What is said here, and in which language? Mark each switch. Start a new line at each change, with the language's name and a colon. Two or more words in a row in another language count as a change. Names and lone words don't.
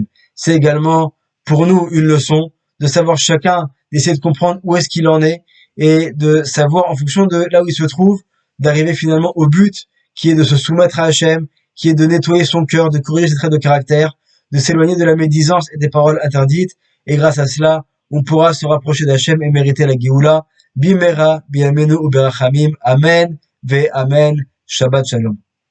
French: C'est également pour nous une leçon de savoir chacun, d'essayer de comprendre où est-ce qu'il en est et de savoir en fonction de là où il se trouve, d'arriver finalement au but qui est de se soumettre à Hachem, qui est de nettoyer son cœur, de corriger ses traits de caractère, de s'éloigner de la médisance et des paroles interdites, et grâce à cela, on pourra se rapprocher d'Hachem et mériter la Géoula.
Hebrew: במהרה בימינו ברחמים, אמן ואמן שבת שלום.